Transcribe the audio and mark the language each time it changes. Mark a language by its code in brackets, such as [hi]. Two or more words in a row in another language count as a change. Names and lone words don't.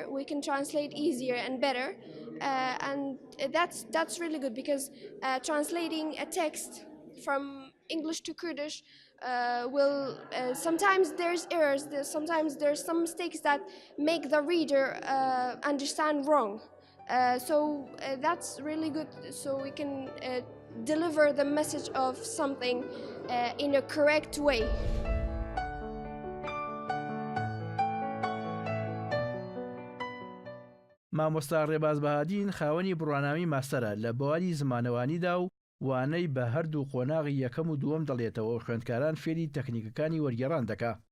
[en] We can translate easier and better, and that's really good, because translating a text from English to Kurdish will sometimes there's errors. Sometimes there's some mistakes that make the reader understand wrong. So that's really good. So we can deliver the message of something in a correct way. [ckb] مامۆستا ڕێباز بەهادین خاوەنی بڕوانامی ماستەرە لە بواری زمانەوانیدا و وانەی بە هەردوو قۆناغی یەکەم و دووەم دەڵێتەوە و خوێندکاران فێری تەکنیکەکانی وەرگێڕان دەکا.